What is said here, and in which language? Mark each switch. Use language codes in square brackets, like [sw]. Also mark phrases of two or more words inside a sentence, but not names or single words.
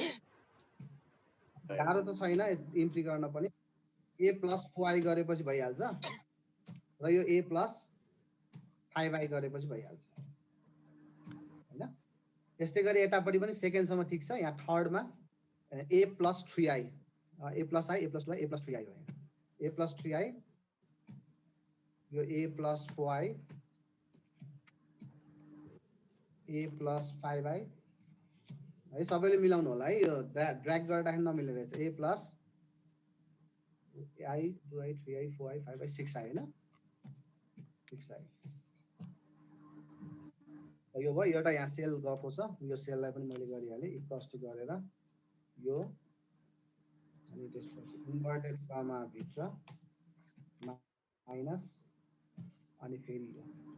[ne] गाह्रो त छैन इन्ट्री गर्न पनि। A+4i गरेपछि भइहाल्छ र यो A+5i गरेपछि भइहाल्छ हैन। त्यस्तै गरी यतापट्टि पनि सेकेन्डसम्म ठिक छ। यहाँ थर्डमा A+3i, A+i, A+2i, A+3i भयो। A+3i, यो A+4i, A+5i है, सबैले मिलाउनु होला है। यो ड्र्याग गर्दाखेरि नमिल्ने रहेछ। A+i, 2i, 3i, 4i, 5i, 6i हैन, 6i। यो भयो, एउटा यहाँ सेल गएको छ, यो सेललाई पनि मैले गरिहालेँ [en] equals to [ne] गरेर यो। अनि त्यसपछि [en] inverted comma [ne] भित्र माइनस अनि फेरि यो।